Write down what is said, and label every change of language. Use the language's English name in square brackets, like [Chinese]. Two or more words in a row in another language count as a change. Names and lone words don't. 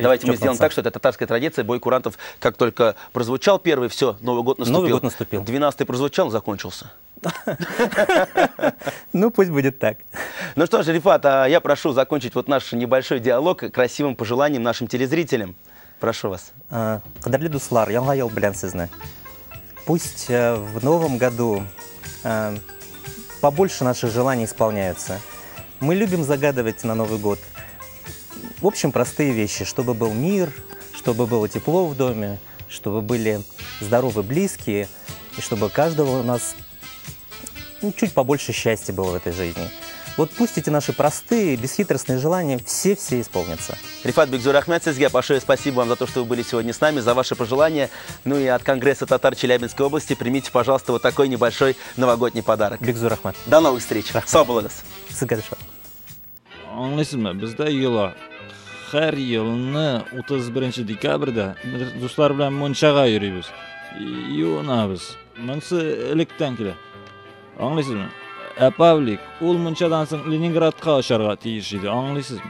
[Russian] Давайте мы сделаем так, что это татарская традиция, бой курантов, как только прозвучал 1-й, все, Новый год наступил. Новый год наступил. 12-й прозвучал, закончился. Ну, пусть будет так. Ну что ж, Рифат, я прошу закончить вот наш небольшой диалог красивым пожеланием нашим телезрителям. Прошу вас. [Tatar] Кадерлі дуслар, яңа ел белән сезне. [Russian] Пусть в новом году побольше наших желаний исполняются. Мы любим загадывать на Новый год, в общем, простые вещи, чтобы был мир, чтобы было тепло в доме, чтобы были здоровы близкие, и чтобы у каждого у нас чуть побольше счастья было в этой жизни. Вот пусть эти наши простые, бесхитростные желания все-все исполнятся. Рифат Бигзур Ахмед, Сезге, большое спасибо вам за то, что вы были сегодня с нами, за ваши пожелания. Ну и от Конгресса татар Челябинской области примите, пожалуйста, вот такой небольшой новогодний подарок. Бигзур Ахмед. До новых встреч. [Tatar] Сау болыңыз. Аңлайсызбы, бездә йола һәр елны 31 декабрьдә дуслар белән мончага йөрибез. Юнабыз. Монсы электән килә. Аңлайсызбы? Павлик, ул мончадан соң Ленинградка очарга тиеш иде. Аңлайсызбы?